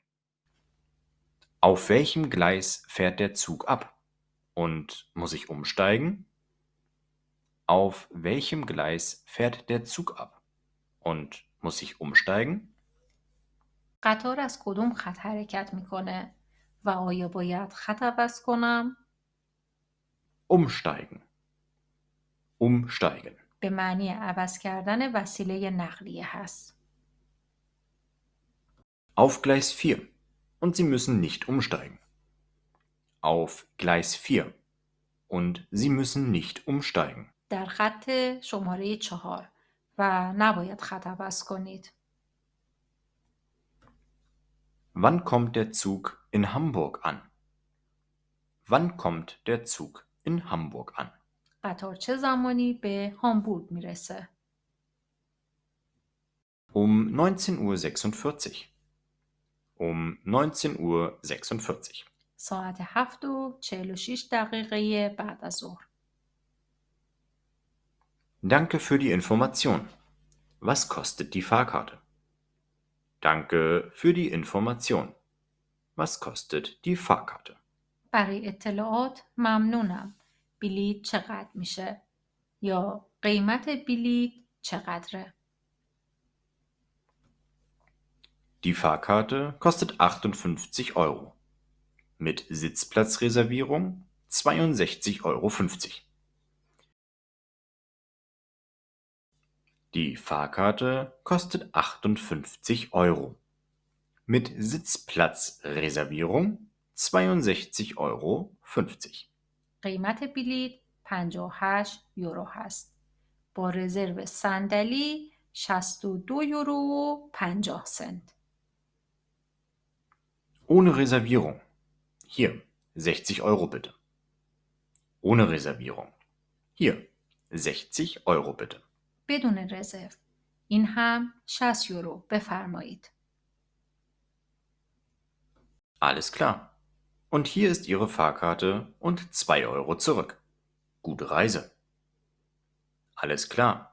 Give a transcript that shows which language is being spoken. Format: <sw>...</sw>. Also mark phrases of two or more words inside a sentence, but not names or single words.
<de>Auf welchem Gleis fährt der Zug ab? Und muss ich umsteigen? Auf welchem Gleis fährt der Zug ab? Und muss ich umsteigen?</de> <fa>قطار از کدوم خط حرکت میکنه و آیا باید خط عوض کنم؟</fa> <de>Umsteigen. Umsteigen.</de> <fa>به معنی عوض کردن وسیله نقلیه هست.</fa> <de>Auf Gleis 4. Und Sie müssen nicht umsteigen. Auf Gleis 4. Und Sie müssen nicht umsteigen.</de> <fa>در خط شماره 4 و نباید خط عوض کنید.</fa> <de>Wann kommt der Zug in Hamburg an? Wann kommt der Zug in Hamburg an?</de> <fa>قطار چه زمانی به هامبورگ میرسه؟</fa> <de>Um 19:46 Uhr. Um 19:46 Uhr.</de> <fa>ساعت 7:46 بعد از ظهر.</fa> <de>Danke für die Information. Was kostet die Fahrkarte? Danke für die Information. Was kostet die Fahrkarte?</de> <fa>برای اطلاعات ممنونم. بلیط چقدر میشه؟ یا قیمت بلیط چقدره؟</fa> <de>Die Fahrkarte kostet 58 Euro. Mit Sitzplatzreservierung 62,50 Euro. Die Fahrkarte kostet 58 Euro. Mit Sitzplatzreservierung 62,50 Euro.</de> <fa>قیمت بلیط 58 یورو هست. با رزرو صندلی 62 یورو و 50 سنت.</fa> <de>Ohne Reservierung. Hier, 60 Euro bitte. Ohne Reservierung. Hier, 60 Euro bitte.</de> <fa>بدون رزرو. این هم 60 یورو. بفرمایید.</fa> <de>Alles klar. Und hier ist Ihre Fahrkarte und 2 Euro zurück. Gute Reise. Alles klar.</de>